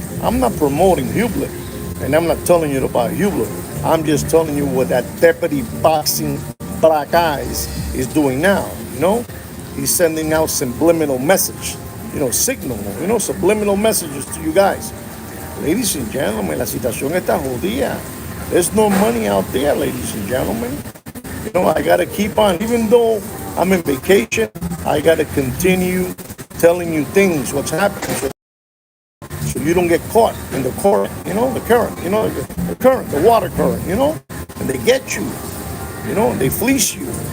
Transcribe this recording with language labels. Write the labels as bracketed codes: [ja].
[en] I'm not promoting Hublot, and I'm not telling you about Hublot. I'm just telling you what that Deputy Boxing Black Eyes is doing now, He's sending out subliminal message, signal, subliminal messages to you guys. Ladies and gentlemen, [es] la situación está jodida. [en] There's no money out there, ladies and gentlemen. I got to keep on, even though I'm in vacation, I got to continue telling you things, what's happening, so you don't get caught in the current, the current, the current, the water current, and they get you, they fleece you.